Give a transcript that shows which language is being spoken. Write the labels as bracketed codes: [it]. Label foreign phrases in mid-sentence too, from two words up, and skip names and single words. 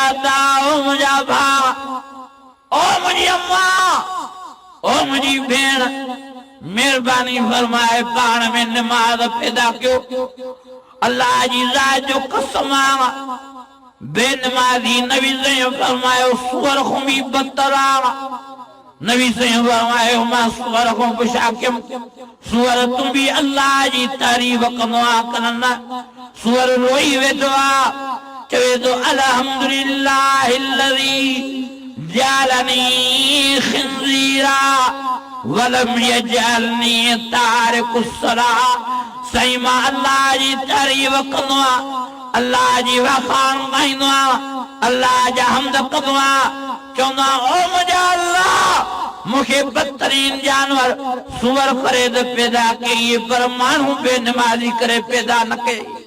[sd] दा ओ मुंहिंजा भाउ ओ मुंहिंजी अम्मा ओ मुंहिंजी भेण महिरबानी फरमाए पाण में निमाज़ पैदा कयो अल्लाह जी ज़ात जो कसम आहे बेनमाज़ी नबी सईं फरमायो सूअर खां बि बदतर आहे नबी सईं फरमायो मां सूअर खां पुछा कयमि सूअर तूं बि अल्लाह जी तारीफ़ कंदो आहे कनि सूअर रोई वेठो आहे चवे थो [ar] الحمد لله الذي جعلني خنزيرا ولم يجعلني تارك الصلاة [sd] साईं मां अल्लाह जी तारीफ़ कंदो आहियां अल्लाह जी वखाण गाईंदो आहियां अल्लाह जा हमद कंदो आहियां चवंदो आहियां ओ मुंहिंजा अल्लाह मूंखे बदतरीन जानवर सूअर करे त पैदा कई पर माण्हू बेनमाज़ी करे पैदा न कई